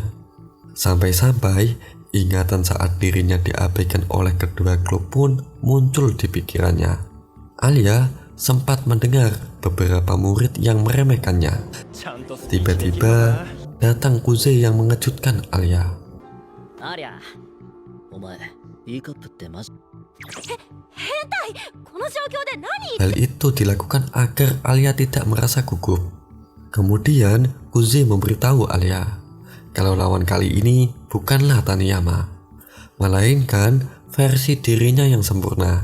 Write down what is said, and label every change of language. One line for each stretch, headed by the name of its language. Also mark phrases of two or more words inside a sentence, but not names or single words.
Indonesian: Sampai-sampai ingatan saat dirinya diabaikan oleh kedua klub pun muncul di pikirannya. Alia sempat mendengar beberapa murid yang meremehkannya. Tiba-tiba datang Kuze yang mengejutkan Alia.
Japanese: Aria, omae, E カップってマジ？
Indonesian: Hal itu dilakukan agar Alia tidak merasa gugup. Kemudian Kuze memberitahu Alia kalau lawan kali ini bukanlah Taniyama, melainkan versi dirinya yang sempurna.